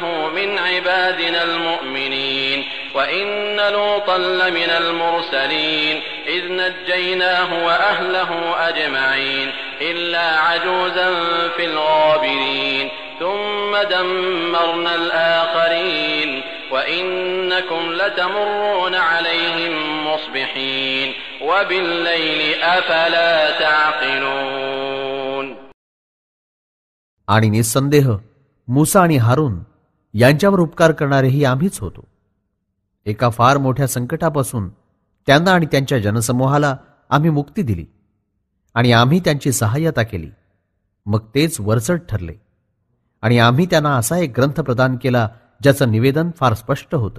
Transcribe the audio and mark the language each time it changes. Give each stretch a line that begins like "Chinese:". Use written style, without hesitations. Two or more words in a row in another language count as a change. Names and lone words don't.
Arabic: مِنْ عِبَادِنَا الْمُؤْمِنِينَ وَإِنَّ لُوطًا لَمِنَ الْمُرْسَلِينَ إِذْ نَجَّيْنَاهُ وَأَهْلَهُ أَجْمَعِينَ إِلَّا عَجُوزًا فِي الْغَابِرِينَ ثُمَّ دَمَّرْنَا الْآخَرِينَ وَإِنَّكُمْ لَتَمُرُّونَ عَلَيْهِمْ مُصْبِحِينَ وَبِاللَّيْلِ أَفَلَا تَعْقِلُونَ.
Marathi: आणि निसंदेह मूसा आणि हारून यांच्यावर उपकार करणारेही आम्हीच होतो. एका फार मोठ्या संकटापासून त्यांना आणि त्यांच्या जनसमूहाला आम्ही मुक्ती दिली आणि आम्ही त्यांची सहाय्यता केली. मग तेच वरचढ ठरले आणि आम्ही त्यांना असा एक ग्रंथ प्रदान केला ज्याचं निवेदन फार स्पष्ट होतं.